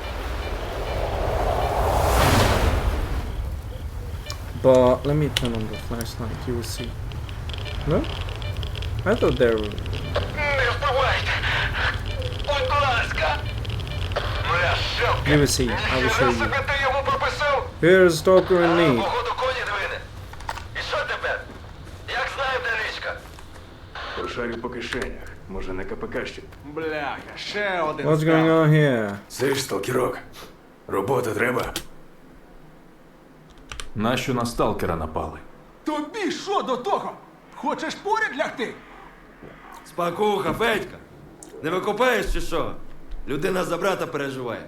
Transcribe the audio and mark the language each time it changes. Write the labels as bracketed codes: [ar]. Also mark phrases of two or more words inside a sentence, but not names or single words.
[en] But let me turn on the flashlight, you will see. No? I thought there were... You will see, I will show you. Here's Stalker and me. [uk] Пошарю по кишенях. Може на КПК ще. Бляха, ще один. [en] What's going on here? [uk] Це ж сталкерок. Робота треба. Нащо на сталкера напали? Тобі що до того? Хочеш поряд лягти? Спакуха, Федька. Не викопаєш чи що? Людина за брата переживає.